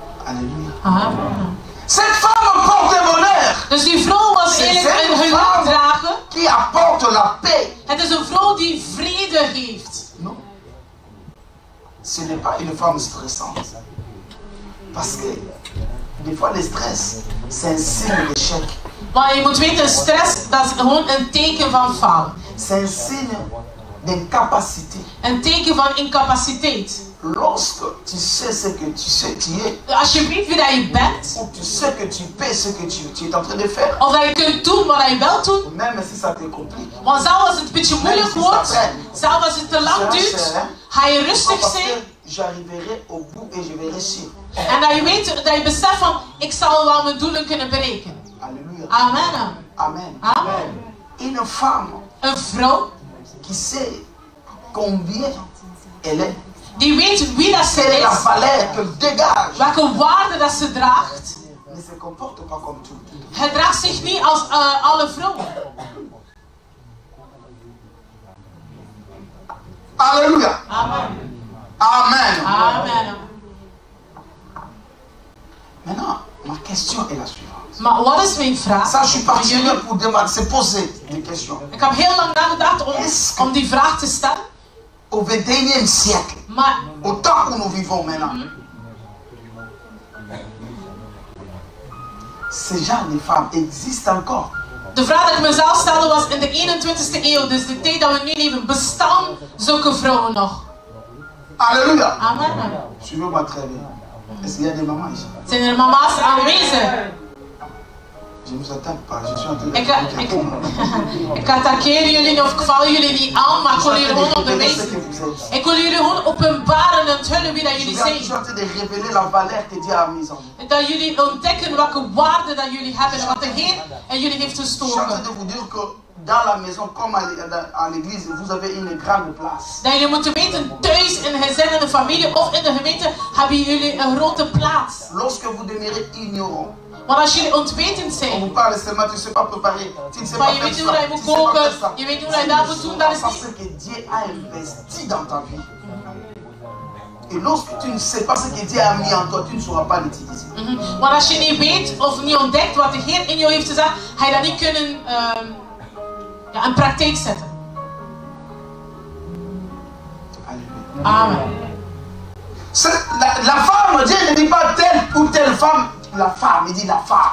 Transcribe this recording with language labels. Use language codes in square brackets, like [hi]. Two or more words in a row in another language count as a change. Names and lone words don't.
[fr] Alléluia. Amen. Cette femme porte le bonheur. [nl] Dus die vrouw was eigenlijk een geluksdrager. [fr] Qui apporte la paix. [nl] Het is een vrouw die vrede geeft. [fr] Non. Ce n'est pas une femme stressante. Parce que des fois le stress, c'est un signe d'échec. [nl] Maar je moet weten, stress, dat is gewoon een teken van falen. [fr] C'est un signe d'incapacité. [nl] Een teken van incapaciteit. [fr] Lorsque tu sais ce que tu es, [nl] Als je weet wie dat je bent, [fr] ou tu sais que tu peux ce que tu es en train de faire, [nl] of dat je kunt doen wat je wilt doen, [fr] même si ça te complique, [nl] want zelfs als het een beetje moeilijk wordt, zelfs als het te lang duurt, ga je rustig [fr] parce [nl] zijn. [fr] que j'arriverai au bout et je vais réussir. [nl] En dat je weet, dat je beseft van, ik zal wel mijn doelen kunnen bereiken. [fr] Alléluia. Amen. Amen. Amen. Une femme [nl] Een vrouw [fr] qui sait combien elle est, [nl] die weet wie dat ze [fr] quelle est la [nl] is, [fr] valeur qu'elle dégage, [nl] welke waarde dat ze draagt. [fr] ne se comporte pas comme tout. [nl] Gedraagt zich niet als alle vrouwen. [fr] Alléluia. Amen. Amen. Amen. Maintenant, ma question est la suivante. [nl] Maar wat is mijn vraag? [fr] Ça, je suis [nl] Voor [fr] parti [nl] jullie? [fr] pour demander, se poser des questions. [nl] Ik heb heel lang nagedacht om die vraag te stellen. [fr] Au XXIe siècle, [nl] Maar [fr] au temps où nous vivons maintenant, ces genre de femmes existent encore. [nl] de vraag die ik mezelf stelde was in de 21ste eeuw, dus de tijd dat we nu leven, bestaan zulke vrouwen nog? [fr] Alléluia. Amen. Suivez-moi très bien. Est-ce qu'il y a des mamans ici? [nl] Zijn er mama's aanwezig? [fr] Je ne vous attaque pas, je suis en train de [nl] Ik attaqueer jullie niet of ik val jullie niet aan, maar ik wil jullie gewoon onderwijzen. Ik wil jullie gewoon openbaren en onthullen wie dat jullie [fr] Je suis [nl] zijn. [fr] en train de révéler la valeur que Dieu a mise en vous. [nl] Dat jullie ontdekken welke waarde dat jullie hebben en wat de Heer in jullie heeft [fr] Je suis en train [nl] gestoken. [fr] de vous dire que dans la maison comme à l'église, vous avez une grande place. [nl] Dat jullie moeten weten, thuis, in een gezin, in de familie of in de gemeente, hebben jullie een grote plaats. [fr] Lorsque vous demeurez ignorant, [nl] Want als jullie onwetend [fr] on [nl] zijn, [fr] vous parle seulement, tu ne sais pas préparer, tu ne sais [nl] maar [fr] pas [nl] je [fr] faire [nl] weet niet hoe [fr] ça, [nl] je [fr] tu [nl] moet [fr] ne sais pas faire [nl] koken, [fr] ça. [nl] je weet niet hoe je dat moet doen, dat is [fr] Parce [nl] niet. [fr] que Dieu a investi dans ta vie. Et lorsque tu ne sais pas ce que Dieu a mis en toi, tu ne sauras pas l'utiliser. [nl] Maar als je niet weet of niet ontdekt wat de Heer in jou heeft gezegd, ga je dat niet kunnen in praktijk zetten. [fr] Alléluia. Amen. La femme, Dieu ne dit pas telle ou telle femme, la femme, il dit la femme.